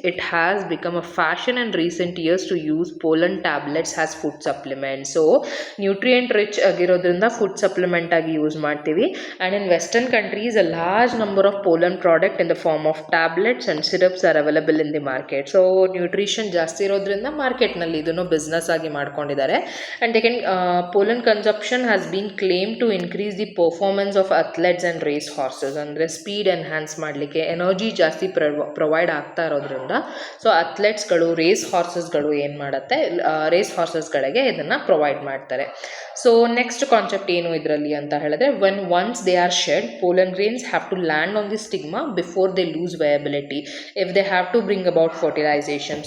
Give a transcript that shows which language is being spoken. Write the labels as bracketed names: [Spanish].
[English] It has become a fashion in recent years to use pollen tablets has food supplement. [Kannada] So nutrient rich ಆಗಿರೋದ್ರಿಂದ food supplement ಆಗಿ use ಮಾಡ್ತೀವಿ. [English] And in western countries a large number of pollen product in the form of tablets and syrups are available in the market. [Kannada] So nutrition ಜಾಸ್ತಿ ಇರೋದ್ರಿಂದ ಮಾರ್ಕೆಟ್ನಲ್ಲಿ ಇದನ್ನು business ಆಗಿ ಮಾಡ್ಕೊಂಡಿದ್ದಾರೆ. [English] And pollen consumption has been claimed to increase the performance of athletes and race horses. [Kannada] ಅಂದರೆ speed enhance ಮಾಡಲಿಕ್ಕೆ, energy ಜಾಸ್ತಿ provide ಆಗ್ತಾ ಇರೋದ್ರಿಂದ ಸೊ ಅಥ್ಲೆಟ್ಸ್ಗಳು, ರೇಸ್ ಹಾರ್ಸಸ್ಗಳು ಏನು ಮಾಡುತ್ತೆ, ರೇಸ್ ಹಾರ್ಸಸ್ಗಳಿಗೆ ಇದನ್ನು ಪ್ರೊವೈಡ್ ಮಾಡ್ತಾರೆ. ಸೊ ನೆಕ್ಸ್ಟ್ ಕಾನ್ಸೆಪ್ಟ್ ಏನು ಇದರಲ್ಲಿ ಅಂತ ಹೇಳಿದ್ರೆ, [English] When once they are shed, pollen grains have to land on the stigma before they lose viability if they have to bring about fertilisation.